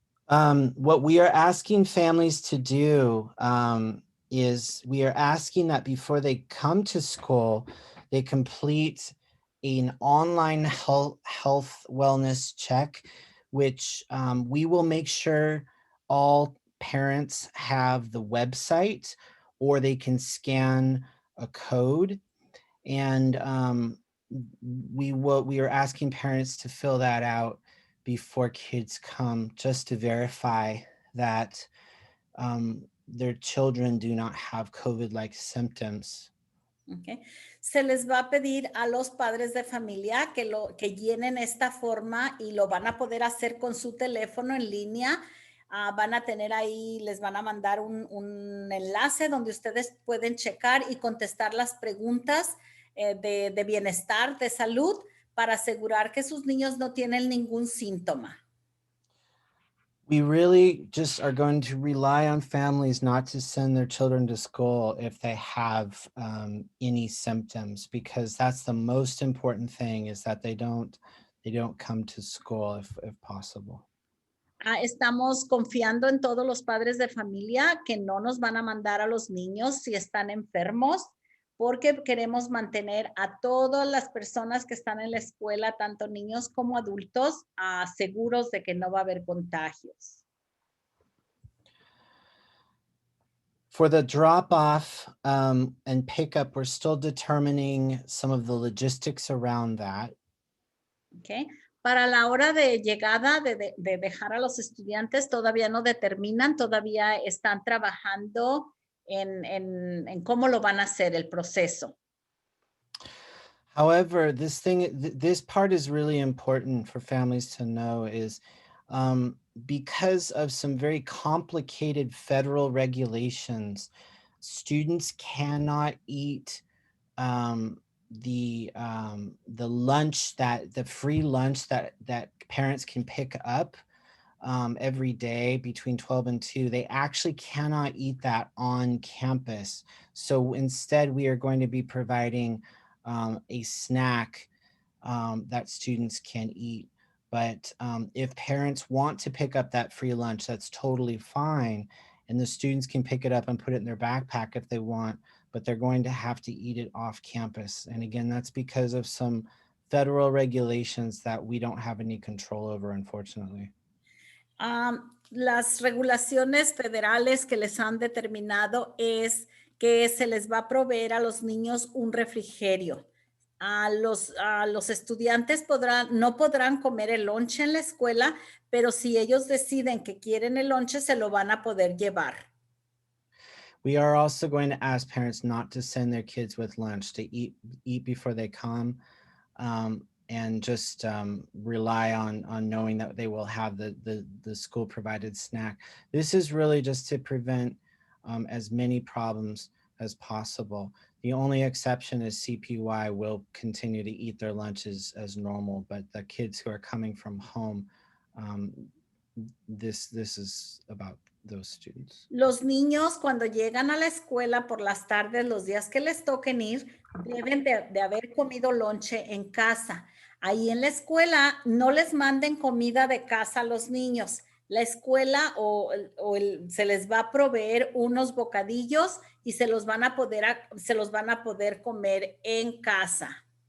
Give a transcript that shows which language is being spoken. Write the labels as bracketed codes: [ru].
[en] What we are asking families to do is we are asking that before they come to school, they complete an online health wellness check, which we will make sure all parents have the website, or they can scan a code. And we are asking parents to fill that out before kids come, just to verify that their children do not have COVID-like symptoms. Okay. [es] Se les va a pedir a los padres de familia que llenen esta forma y lo van a poder hacer con su teléfono en línea. Van a tener ahí, les van a mandar un enlace donde ustedes pueden checar y contestar las preguntas de bienestar, de salud, para asegurar que sus niños no tienen ningún síntoma. [en] We really just are going to rely on families not to send their children to school if they have any symptoms, because that's the most important thing, is that they don't come to school if possible. [es] Estamos confiando en todos los padres de familia que no nos van a mandar a los niños si están enfermos, porque queremos mantener a todas las personas que están en la escuela, tanto niños como adultos, seguros de que no va a haber contagios. [en] For the drop-off and pickup, we're still determining some of the logistics around that. Okay. [es] Para la hora de llegada, de dejar a los estudiantes, todavía no determinan, todavía están trabajando en cómo lo van a hacer el proceso. [en] However, this part is really important for families to know, is because of some very complicated federal regulations, students cannot eat the lunch, the free lunch that parents can pick up every day between 12 and 2. They actually cannot eat that on campus. So instead, we are going to be providing a snack that students can eat. But if parents want to pick up that free lunch, that's totally fine. And the students can pick it up and put it in their backpack if they want, but they're going to have to eat it off campus. And again, that's because of some federal regulations that we don't have any control over, unfortunately. [es] Las regulaciones federales que les han determinado es que se les va a proveer a los niños un refrigerio. Los estudiantes no podrán comer el lonche en la escuela, pero si ellos deciden que quieren el lonche, se lo van a poder llevar. [en] We are also going to ask parents not to send their kids with lunch, to eat before they come, and just rely on knowing that they will have the school provided snack. This is really just to prevent as many problems as possible. The only exception is CPY will continue to eat their lunches as normal, but the kids who are coming from home, this is about those students. [es] Los niños cuando llegan a la escuela por las tardes, los días que les toquen ir, deben de haber comido lonche en casa. Ahí en la escuela no les manden comida de casa a los niños. La escuela se les va a proveer unos bocadillos y se los van a poder comer en casa.